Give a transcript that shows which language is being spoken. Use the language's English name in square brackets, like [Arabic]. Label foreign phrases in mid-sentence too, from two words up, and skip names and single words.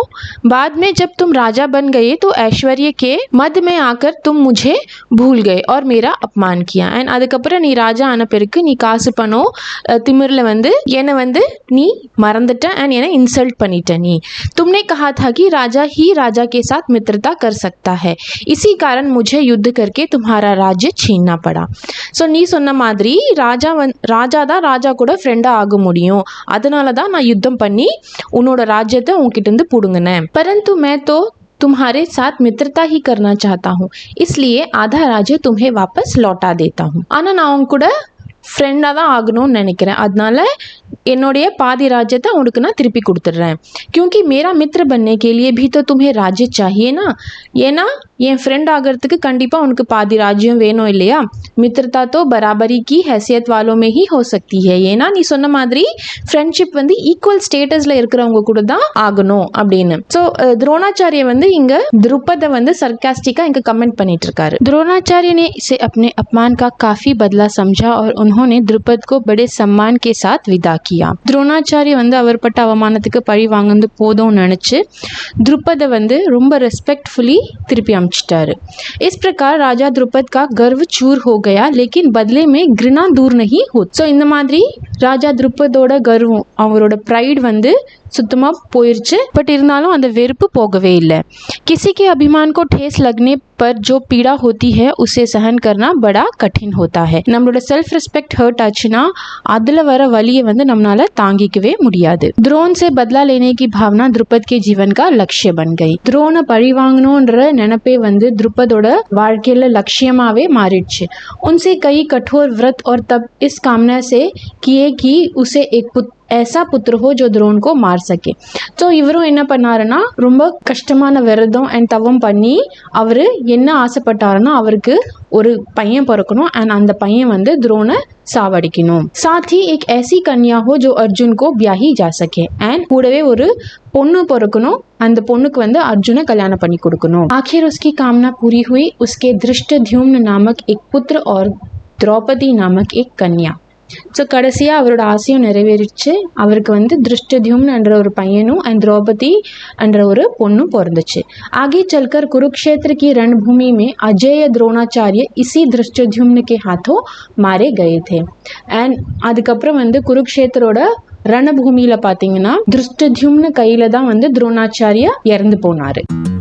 [Hindi] बाद में जब तुम राजा बन गए तो ऐश्वर्य के मध्य में आकर तुम मुझे भूल गए और मेरा अपमान किया. [Tamil] அண்ட் அதுக்கப்புறம் நீ ராஜா ஆன பிறகு நீ காசு பணம் திமிரில் வந்து என்னை வந்து நீ மறந்துட்ட அண்ட் என்னை இன்சல்ட் பண்ணிட்ட. [Hindi] நீ तुमने कहा था कि राजा ही राजा के साथ मित्रता कर सकता है, इसी कारण मुझे युद्ध करके तुम्हारा राज्य छीनना पड़ा. [Tamil] ஸோ நீ சொன்ன மாதிரி ராஜா தான் ராஜா கூட ஃப்ரெண்டாக ஆக முடியும், அதனால தான் நான் யுத்தம் பண்ணி உன்னோட ராஜ்யத்தை உன்கிட்ட இருந்து பிடுங்கினேன். [Hindi] परंतु मैं तो तुम्हारे साथ मित्रता ही करना चाहता हूँ, इसलिए आधा राज्य तुम्हें वापस लौटा देता हूँ. [Tamil] ஆனால் நான் உன் கூட ஃப்ரெண்டாக தான் ஆகணும்னு நினைக்கிறேன், அதனால என்னுடைய பாதி ராஜ்யத்தை உனக்கு நான் திருப்பி கொடுத்துட்றேன். [Hindi] क्योंकि मेरा मित्र बनने के लिए भी तो तुम्हें राज्य चाहिए ना. [Tamil] ஏன்னா என் ஃப்ரெண்ட் ஆகிறதுக்கு கண்டிப்பாக உனக்கு பாதி ராஜ்யம் வேணும் இல்லையா. [Hindi] மித்திரதா तो बराबरी की हैसियत वालों में ही हो सकती है. [Tamil] ஏன்னா நீ சொன்ன மாதிரி ஃப்ரெண்ட்ஷிப் வந்து ஈக்குவல் ஸ்டேட்டஸில் இருக்கிறவங்க கூட தான் ஆகணும் அப்படின்னு. ஸோ द्रोणाचार्य வந்து இங்கே द्रुपद வந்து சர்க்காஸ்டிக்காக இங்கே கமெண்ட் பண்ணிட்டு இருக்காரு. [Hindi] द्रोणाचार्य ने इसे अपने अपमान का काफ़ी बदला समझा और उन्होंने द्रुपद को बड़े सम्मान के साथ विदा किया. [Tamil] द्रोणाचार्य வந்து அவர் பட்ட அவமானத்துக்கு பழி வாங்குறது போதும்னு நினச்சி द्रुपद வந்து ரொம்ப ரெஸ்பெக்ட்ஃபுல்லி திருப்பி அமிச்சிட்டாரு. [Hindi] इस प्रकार राजा द्रुपद का गर्व चूर हो गया, लेकिन बदले में घृणा दूर नहीं होती. [Tamil] ஸோ இந்த மாதிரி ராஜா द्रुपदோட கர்வம், அவரோட ப்ரைட் வந்து சுத்தமாக போயிடுச்சு. பட் இருந்தாலும் அந்த வெறுப்பு போகவே இல்லை. [Hindi] किसी के अभिमान को ठेस लगने पर जो पीड़ा होती है उसे सहन करना बड़ा कठिन होता है. [Tamil] நம்மளோட [English] self respect hurt [Tamil] ஆச்சுன்னா அதில் வர வலியை வந்து நம்மளால தாங்கிக்கவே முடியாது. [Hindi] द्रोण से बदला लेने की भावना द्रुपद के जीवन का लक्ष्य बन गई. [Tamil] द्रोणை பழி வாங்கணுன்ற நினைப்பே வந்து द्रुपदோட வாழ்க்கையில லட்சியமாவே மாறிடுச்சு. [Hindi] उनसे कई कठोर व्रत और तप इस कामना से किए कि उसे एक ऐसा पुत्र हो जो द्रोण को मार सके. [Tamil] ஸோ இவரும் என்ன பண்ணாருன்னா ரொம்ப கஷ்டமான விரதம் அண்ட் தவம் பண்ணி அவர் என்ன ஆசைப்பட்டாருன்னா அவருக்கு ஒரு பையன் பிறக்கணும் அண்ட் அந்த பையன் வந்து द्रोण சாவடிக்கணும். [Hindi] साथ ही एक ऐसी कन्या हो जो अर्जुन को ब्याही जा सके. [Tamil] அண்ட் கூடவே ஒரு பொண்ணு பிறக்கணும், அந்த பொண்ணுக்கு வந்து அர்ஜுனை கல்யாணம் பண்ணி கொடுக்கணும். [Hindi] आखिर उसकी कामना पूरी हुई. उसके धृष्टद्युम्न नामक एक पुत्र और द्रौपदी नामक एक कन्या. [Tamil] ஸோ கடைசியாக அவரோட ஆசையும் நிறைவேறிச்சு. அவருக்கு வந்து திருஷ்டத்யும்ன் என்ற ஒரு பையனும் அண்ட் द्रौपदी என்ற ஒரு பொண்ணும் பிறந்துச்சு. [Hindi] आगे चलकर कुरुक्षेत्र की रणभूमि में अजेय द्रोणाचार्य इसी धृष्टद्युम्न के हाथों मारे गए थे. [Tamil] அண்ட் அதுக்கப்புறம் வந்து குருக்ஷேத்திரோட ரணபூமியில் பார்த்தீங்கன்னா திருஷ்டத்யும்ன் கையில் தான் வந்து द्रोणाचार्य இறந்து போனார்.